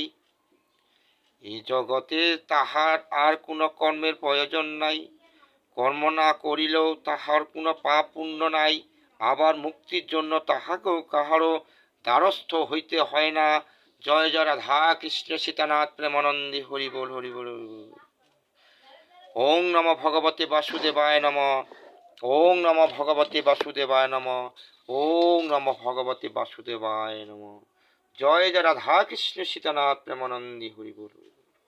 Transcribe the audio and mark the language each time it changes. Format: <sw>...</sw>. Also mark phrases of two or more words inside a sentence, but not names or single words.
<bn>এই জগতে তাহার আর কোনো কর্মের প্রয়োজন নাই। কর্ম না করিলেও তাহার কোনো পাপ পুণ্য নাই। আবার মুক্তির জন্য তাহাকেও কাহারও দ্বারস্থ হইতে হয় না। জয় জয় রাধা কৃষ্ণ সীতানাথ প্রেমানন্দী হরি বল হরি বল হরি বল।</bn> <sa>ওং নমো ভগবতে বাসুদেবায় নমঃ। ওং নমো ভগবতে বাসুদেবায় নমঃ। ওং নমো ভগবতে বাসুদেবায় নমঃ।</sa> <bn>জয় জয় রাধা কৃষ্ণ সীতানাথ প্রেমানন্দী হরি বল।</bn>